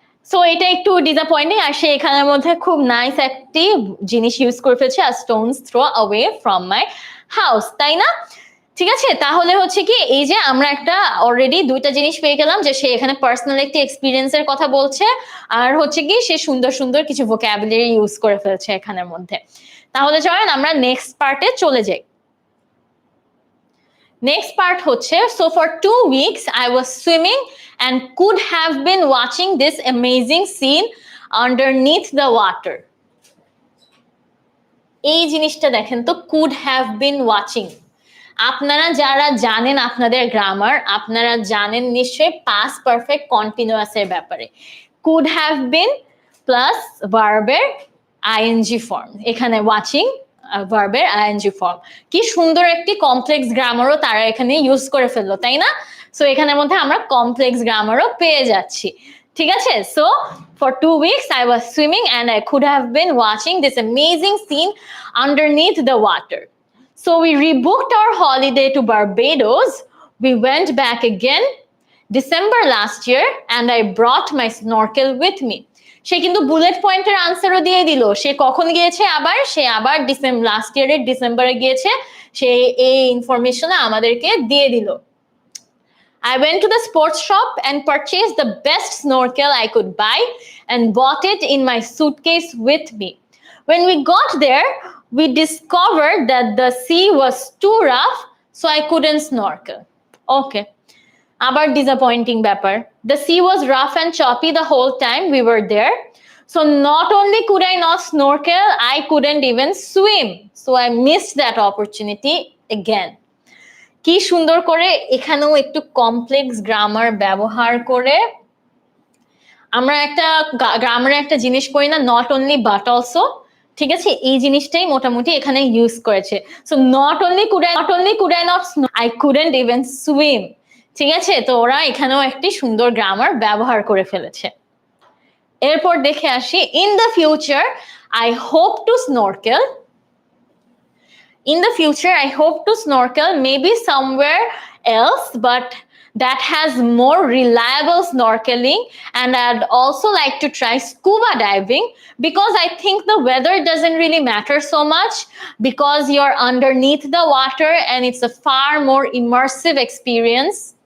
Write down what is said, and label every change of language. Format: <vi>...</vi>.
<bn>So এটা একটু disappointing. আর সে এখানের মধ্যে খুব নাইস একটি জিনিস ইউজ করে ফেলছে, আর</bn> <en>stones throw away from my house,</en> <bn>তাই না? ঠিক আছে, তাহলে হচ্ছে কি এই যে আমরা একটা অলরেডি দুইটা জিনিস পেয়ে গেলাম, যে সে এখানে পার্সোনাল একটি এক্সপিরিয়েন্সের কথা বলছে, আর হচ্ছে কি সে সুন্দর সুন্দর কিছু ভোকাবুলারি ইউজ করে ফেলছে এখানের মধ্যে। তাহলে চলেন আমরা নেক্সট পার্টে চলে যাই। নেক্সট পার্ট হচ্ছে,</bn> <en>so for 2 weeks I was swimming and could have been watching this amazing scene underneath the water।</en> <bn>এই জিনিসটা দেখেন তো,</bn> <en>could have been watching।</en> <bn>আপনারা যারা জানেন আপনাদের গ্রামার, আপনারা জানেন নিশ্চয়ই পাস্ট পারফেক্ট কন্টিনিউয়াস এর ব্যাপারে।</bn> <en>could have been</en> <bn>প্লাস ভার্বের আইএনজি ফর্ম, এখানে ওয়াচিং ভার্বের আইএনজি ফর্ম। কি সুন্দর একটি কমপ্লেক্স গ্রামারও তারা এখানে ইউজ করে ফেললো, তাই না? সো এখানের মধ্যে আমরা কমপ্লেক্স গ্রামারও পেয়ে যাচ্ছি। ঠিক আছে?</bn> <en>So for 2 weeks I was swimming and I could have been watching this amazing scene underneath the water. So we rebooked our holiday to Barbados. We went back again December last year and I brought my snorkel with me.</en> <bn>সে কিন্তু bullet পয়েন্টের আনসারও দিয়ে দিল। সে কখন গিয়েছে আবার? সে আবার last ইয়ারের ডিসেম্বরে গিয়েছে। সে এই ইনফরমেশন আমাদেরকে দিয়ে দিল।</bn> <en>I went to the sports shop and purchased the best snorkel I could buy and bought it in my suitcase with me. When we got there, we discovered that the sea was too rough, so I couldn't snorkel. Okay.</en> <bn>Abar disappointing ব্যাপার.</bn> <en>The sea was rough and choppy the whole time we were there. So not only could I not snorkel, I couldn't even swim. So I missed that opportunity again.</en> <bn>কি সুন্দর করে এখানেও একটু complex grammar ব্যবহার করে আমরা একটা গ্রামারে একটা জিনিস করি না,</bn> <en>Not only but also.</en> <bn>ঠিক আছে, এই জিনিসটাই মোটামুটি এখানে ইউজ করেছে।</bn> <en>So not only could I not I couldn't even swim.</en> <bn>ঠিক আছে, তো ওরা এখানেও একটি সুন্দর গ্রামার ব্যবহার করে ফেলেছে। এরপর দেখে আসি,</bn> <en>In the future I hope to snorkel. In the future, I hope to snorkel maybe somewhere else, but that has more reliable snorkeling. And I'd also like to try scuba diving because I think the weather doesn't really matter so much because you're underneath the water and it's a far more immersive experience.</en>